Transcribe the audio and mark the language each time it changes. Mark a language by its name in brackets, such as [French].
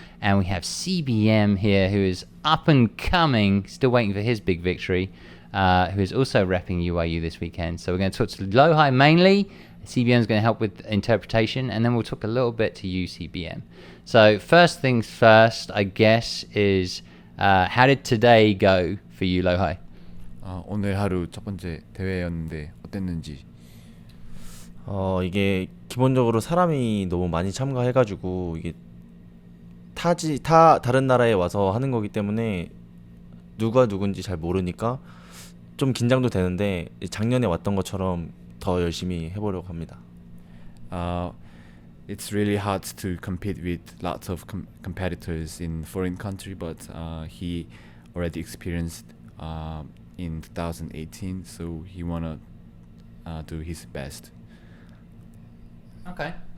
[English] And we have CBM here, who is up and coming, still waiting for his big victory. Who is also repping UYU this weekend. So we're going to talk to LowHigh mainly. CBM is going to help with interpretation, and then we'll talk a little bit to you, CBM. So first things first, I guess, is how did today go for you, LowHigh? [Korean] 오늘 하루 첫 번째 대회였는데 어땠는지. 이게 기본적으로 사람이 너무 많이 참가해가지고 이게 다른 나라에 와서 하는 거기 때문에 누가 누군지 잘 모르니까 좀 긴장도 되는데 작년에 왔던 것처럼 더 열심히 해보려고 합니다. [English] It's really hard to compete with lots of competitors in foreign country, but he already experienced in 2018, so he wanna do his best. Okay.